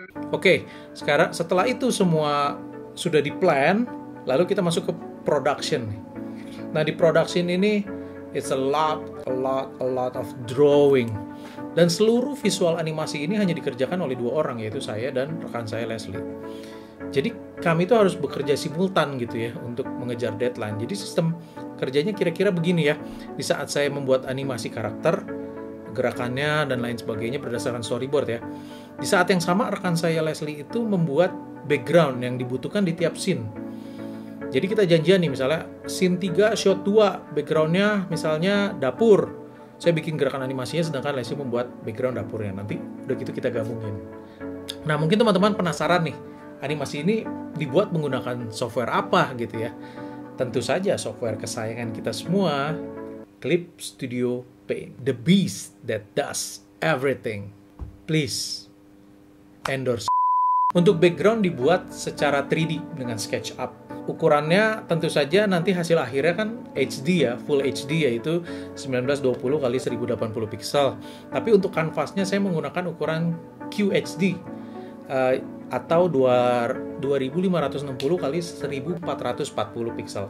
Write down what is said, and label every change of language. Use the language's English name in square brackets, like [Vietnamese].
[Indonesian] Oke, sekarang setelah itu semua sudah di-plan, lalu kita masuk ke production. Nah, di production ini [English] it's a lot of drawing. [Indonesian] Dan seluruh visual animasi ini hanya dikerjakan oleh 2 orang, yaitu saya dan rekan saya Leslie. Jadi kami itu harus bekerja simultan gitu ya untuk mengejar deadline. Jadi sistem kerjanya kira-kira begini ya. Di saat saya membuat animasi karakter, gerakannya dan lain sebagainya berdasarkan storyboard ya. Di saat yang sama rekan saya Leslie itu membuat background yang dibutuhkan di tiap scene. Jadi kita janjian nih misalnya scene 3 shot 2 backgroundnya misalnya dapur. Saya bikin gerakan animasinya sedangkan Leslie membuat background dapurnya. Nanti udah gitu kita gabungin. Nah mungkin teman-teman penasaran nih, animasi ini dibuat menggunakan software apa gitu ya. Tentu saja software kesayangan kita semua, Clip Studio Paint. [English] The beast that does everything. Please endorse. [Indonesian] Untuk background dibuat secara 3D dengan SketchUp. Ukurannya tentu saja nanti hasil akhirnya kan HD ya, Full HD yaitu 1920 x 1080 pixel. Tapi untuk kanvasnya saya menggunakan ukuran QHD atau 2560 x 1440 pixel.